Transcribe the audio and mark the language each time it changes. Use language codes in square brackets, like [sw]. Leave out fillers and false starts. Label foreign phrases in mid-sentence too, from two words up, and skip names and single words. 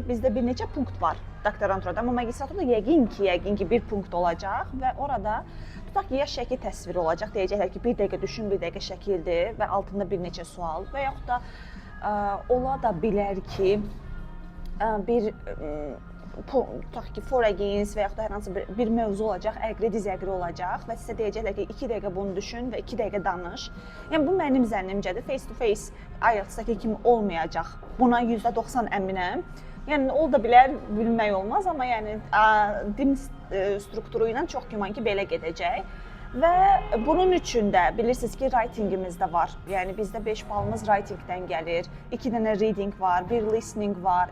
[az] Bizdə bir neçə punkt var doktoranturada, amma magistraturada yəqin ki bir punkt olacaq və orada tutaq ki, ya şəkil təsviri olacaq. Deyəcəklər ki, 1 dəqiqə düşün, 1 dəqiqə şəkildir və altında bir neçə sual və yaxud da ola da bilər ki, tutaq ki, [en] for against [az] və yaxud da hər hansı bir mövzu olacaq, əqri, dizəqri olacaq və sizə deyəcəklər ki, 2 dəqiqə bunu düşün və 2 dəqiqə danış. Yəni, bu mənim zənnimcədir. [en] Face to face [az] IELTS-daki kimi olmayacaq. Buna %90 əminəm. Yəni, o da bilər, bilmək olmaz, amma yəni, din strukturu ilə çox güman ki, belə gedəcək. Və bunun üçün də bilirsiniz ki, writingimiz də var. Yəni bizdə 5 balımız writingdən gəlir, 2 dənə reading var, 1 listening var.